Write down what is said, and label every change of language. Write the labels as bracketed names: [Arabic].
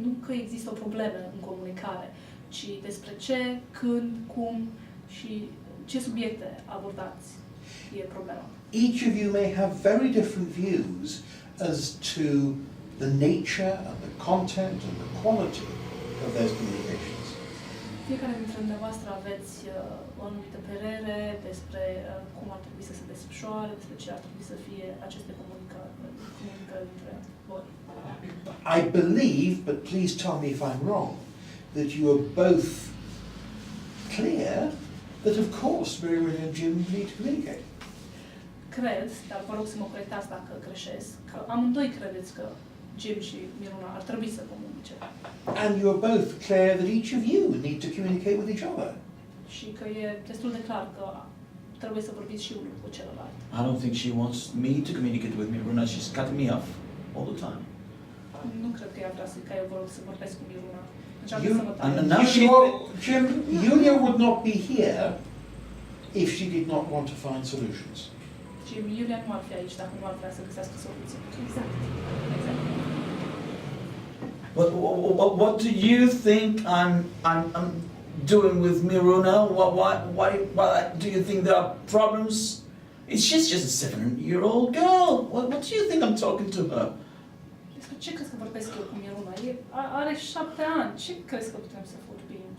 [Romanian] Nu că există o problemă în comunicare, ci despre ce, când, cum și ce subiecte abordați e problema. [English] Each of you may have very different views as to the nature and the content and the quality of those communications. [Romanian] Fiecare dintre dumneavoastră aveți o anumită părere despre cum ar trebui să se desfășoare, despre ce ar trebui să fie aceste comunicări între voi. [English] I believe, but please tell me if I'm wrong, that you are both clear that of course Miruna and Jim need to communicate. [Romanian] Cred, dar vă rog să mă corectați dacă greșesc, că amândoi credeți că Jim și Miruna ar trebui să comunice. [English] And you are both clear that each of you need to communicate with each other. [Romanian] Și că e destul de clar că trebuie să vorbiți și unul cu celălalt. [English] I don't think she wants me to communicate with Miruna. She's cutting me off all the time. [Romanian] Nu cred că ea vrea ca eu vă rog să vorbesc cu Miruna. [English] And now Jim, Julia would not be here if she did not want to find solutions. [Romanian] Jim, Julia nu ar fi aici dacă nu ar vrea să găsească soluții. Exact. [English] What do you think I'm doing with Miruna? Why do you think there are problems? She's just a 7-year-old girl. What do you think I'm talking to her? [Romanian] Despre ce crezi că vorbesc eu cu Miruna? Are 7 ani. Ce crezi că putem să vorbim?